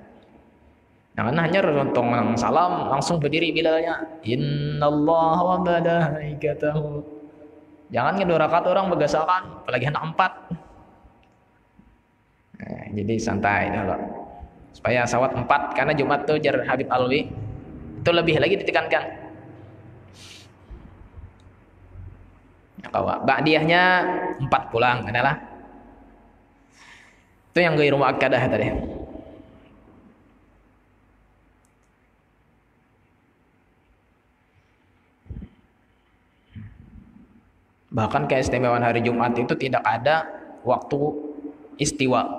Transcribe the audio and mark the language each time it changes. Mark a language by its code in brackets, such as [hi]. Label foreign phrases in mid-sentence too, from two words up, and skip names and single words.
[bjn] Jangan hanya untung salam langsung berdiri bilalnya [ar] إن الله وملائكته. [bjn] Jangan 2 rakaat orang bagasakan, apalagi hendak 4. Nah, jadi santai dulu. Supaya sawat 4, karena Jumat tuh jar Habib Alwi itu lebih lagi ditekankan. Ba'diyahnya 4 pulang adalah itu yang [ar] غير مؤكدة [bjn] tadi. [id] Bahkan keistimewaan hari Jumat itu tidak ada waktu istiwa.